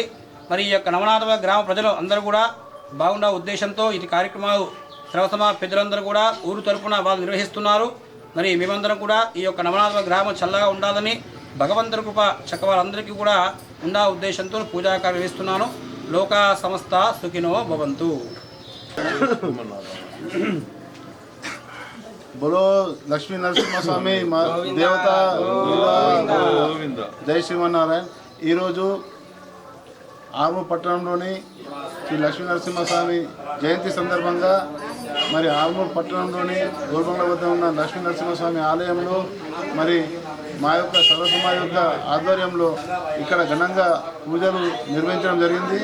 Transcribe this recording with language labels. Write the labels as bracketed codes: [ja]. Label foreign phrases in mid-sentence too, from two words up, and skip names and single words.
[te] మరి ఈ యొక్క నవనాథపుర గ్రామ ప్రజలు అందరూ కూడా బాగుండా ఉద్దేశంతో ఇది కార్యక్రమాలు సర్వసమాజ పెద్దలందరూ కూడా ఊరు తరపున వాళ్ళు నిర్వహిస్తున్నారు. మరి మేమందరం కూడా ఈ యొక్క నవనాథపుర గ్రామం చల్లగా ఉండాలని భగవంతుడి కృప చక్కవాళ్ళందరికీ కూడా ఉండా ఉద్దేశంతో పూజాకార్యం నిర్వహిస్తున్నాను. [sa] లోకా సమస్త సుఖినో భవంతు. [hi] बोलो लक्ष्मी नरसिंह स्वामी देवता जय श्रीमన్నారాయణ. [te] ఈరోజు ఆర్మూర్ పట్టణంలోని శ్రీ లక్ష్మీ నరసింహస్వామి జయంతి సందర్భంగా మరి ఆర్మూర్ పట్టణంలోని గోల్బంగ్లా వద్ద ఉన్న లక్ష్మీ నరసింహస్వామి ఆలయంలో మరి మా యొక్క సర్వసమాజ యొక్క ఆధ్వర్యంలో ఇక్కడ ఘనంగా పూజలు నిర్వహించడం జరిగింది.